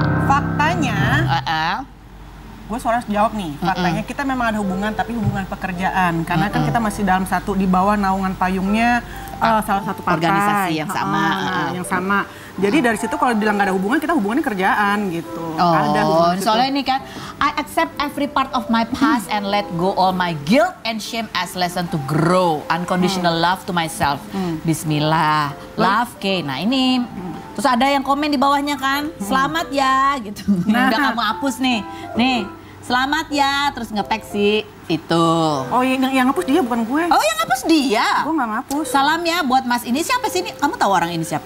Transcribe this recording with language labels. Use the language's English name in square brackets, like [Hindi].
[Indonesian] Faktanya, gue harus jawab nih. Faktanya kita memang ada hubungan, tapi hubungan pekerjaan. Karena kan kita masih dalam satu di bawah naungan payungnya salah satu partai. Organisasi yang sama. Yang sama. Jadi dari situ kalau bilang gak ada hubungan, kita hubungannya kerjaan gitu. Ada soalnya ini kan, [English] I accept every part of my past and let go all my guilt and shame as lesson to grow. Unconditional love to myself. [Indonesian] Bismillah. Love K. Nah ini. Terus ada yang komen di bawahnya kan, selamat ya gitu. Udah kamu hapus nih. Nih, selamat ya. Terus nge-tag sih itu. Oh yang ngapus dia bukan gue. Oh yang ngapus dia? Gue gak ngapus. Salam ya buat Mas ini. Siapa sih ini? Kamu tahu orang ini siapa?